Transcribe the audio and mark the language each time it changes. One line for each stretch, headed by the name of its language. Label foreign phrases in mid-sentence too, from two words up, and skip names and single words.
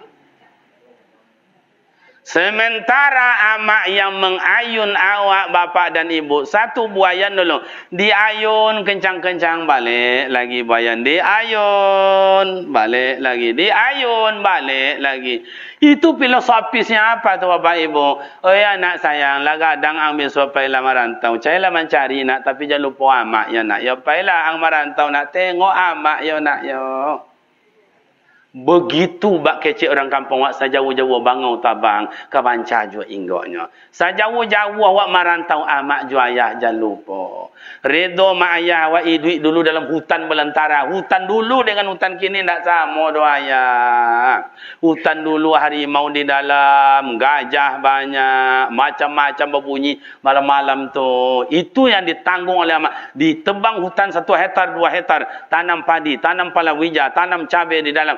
Indonesian: Sementara amak yang mengayun awak bapak dan ibu, satu buayan dulu diayun kencang-kencang, balik lagi buayan, diayun balik lagi, diayun balik lagi. Itu filosofisnya apa tu bapak ibu? Oh ya nak sayang,
Minangkabau: lagadang ambil supaya lah merantau, cailah mencari nak, tapi jangan lupa amak ya nak, ya paylah ang merantau nak tengok amak ya nak ya. Begitu bak kecik orang kampung awak sajauh-jauh bangau tabang kabanca jua inggoknya. Sajauh-jauh awak marantau amak jua ayah jangan lupa.
Indonesian: Redo mak ayah awak duit dulu dalam hutan belantara. Hutan dulu dengan hutan kini tak sama doa ayah. Hutan dulu harimau di dalam, gajah banyak, macam-macam berbunyi malam-malam tu. Itu yang ditanggung oleh amak. Ditebang hutan 1 hektar 2 hektar, tanam padi, tanam palawija, tanam cabai di dalam.